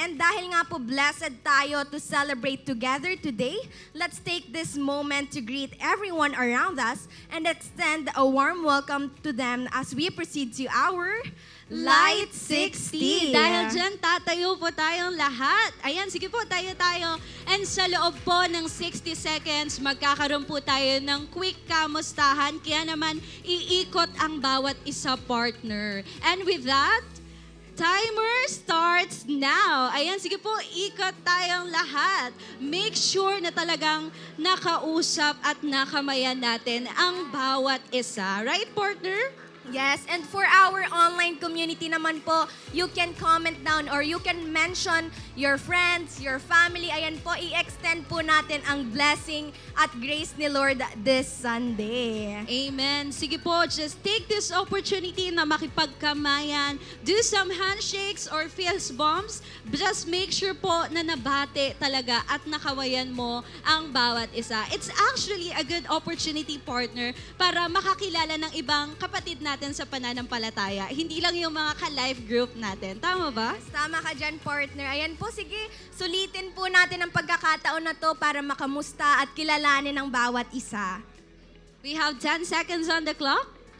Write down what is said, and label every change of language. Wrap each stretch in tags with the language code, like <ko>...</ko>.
<en>And dahil nga po blessed tayo to celebrate together today, let's take this moment to greet everyone around us and extend a warm welcome to them as we proceed to our Light 60.</en> <tl>Dahil dyan, tatayo po tayong lahat. Ayan, sige po, tayo. And sa loob po ng 60 seconds, magkakaroon po tayo ng quick kamustahan. Kaya naman, iikot ang bawat isa partner.</tl> <en>And with that, timer starts now.</en> <tl>Ayan, sige po, ikot tayong lahat. Make sure na talagang nakausap at nakamayan natin ang bawat isa. Right, partner?</tl> <en>Yes, and for our online community naman po, you can comment down or you can mention your friends, your family.</en> <tl>Ayan po, i-extend po natin ang blessing at grace ni Lord this Sunday.</tl> <en>Amen. Sige po, just take this opportunity</en> <tl>na makipagkamayan,</tl> <en>do some handshakes or fist bumps.</en> <tl>Just make sure po na nabate talaga at nakawayan mo ang bawat isa.</tl> <en>It's actually a good opportunity,</en> <tl>partner, para makakilala ng ibang kapatid natin sa pananampalataya. Hindi lang yung mga ka-life group natin. Tama ba? Tama ka dyan, partner. Ayan po, sige, sulitin po natin ang pagkakataon na to para makamusta at kilalanin ang bawat isa.</tl> <en>We have 10 seconds on the clock.</en>